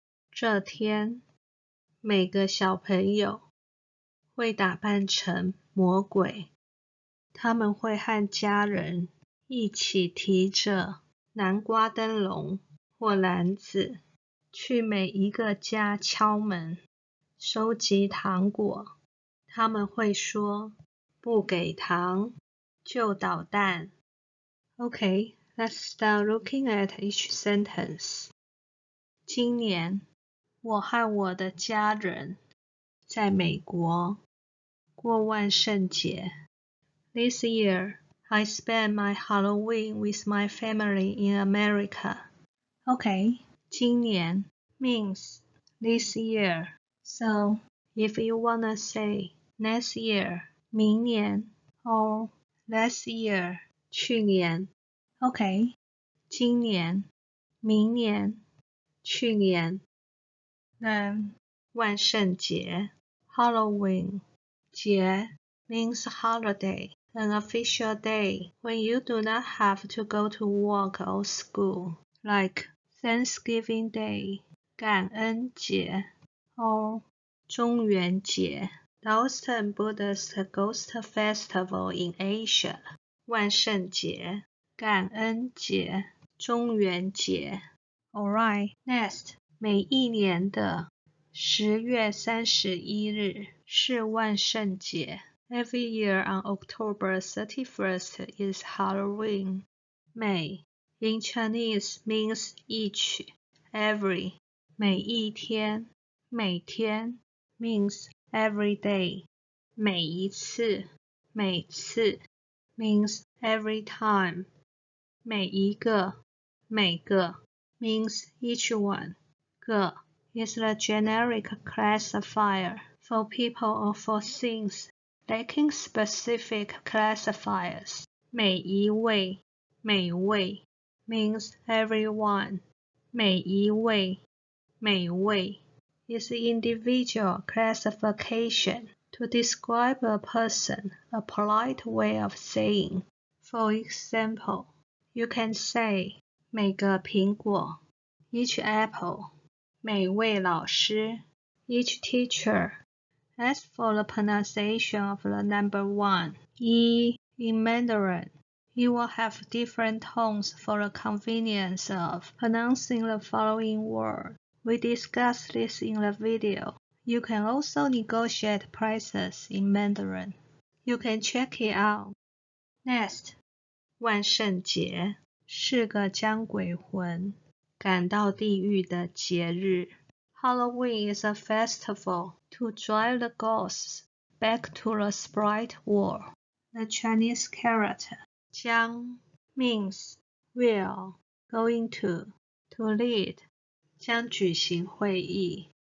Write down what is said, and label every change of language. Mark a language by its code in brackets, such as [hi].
[zh] 这天，每个小朋友会打扮成魔鬼，他们会和家人一起提着南瓜灯笼或篮子，去每一个家敲门，收集糖果。他们会说，不给糖就捣蛋。 [en] Okay, let's start looking at each sentence. [zh] 今年，我和我的家人在美国过万圣节。 [en] This year, I spent my Halloween with my family in America. Okay, [zh] 今年 [en] means this year. So, if you wanna say next year, [zh] 明年 [en] or last year, [zh] 去年 [en] OK, [zh] 今年明年去年 [en] Then [zh] 万圣节 [en] Halloween 节 means holiday, an official day when you do not have to go to work or school, like Thanksgiving Day, [zh] 感恩节 [en] or [zh] 中元节 [en] the Autumn Buddhist Ghost Festival in Asia, [zh] 万圣节感恩节、中元节。 [en] Alright, next, [zh] 每一年的10月31日是万圣节。 [en] Every year on October 31st is Halloween. 每 in Chinese means each, every. [zh] 每一天，每天 [en] means every day. [zh] 每一次，每次 [en] means every time. [zh] 每一个，每个 [en] means each one. 个 is the generic classifier for people or for things, lacking specific classifiers. [zh] 每一位，每位 [en] means everyone. [zh] 每一位，每位 [en] is individual classification to describe a person, a polite way of saying. For example, you can say [zh] 每个苹果 [en] each apple, [zh] 每位老师 [en] each teacher. As for the pronunciation of the number 1, yi in Mandarin, you will have different tones for the convenience of pronouncing the following word. We discussed this in the video. You can also negotiate prices in Mandarin. You can check it out. [zh] Next, 万圣节是个将鬼魂赶到地狱的节日。 [en] Halloween is a festival to drive the ghosts back to the sprite world. The Chinese character 将 means will, going to lead [zh] 将举行会议。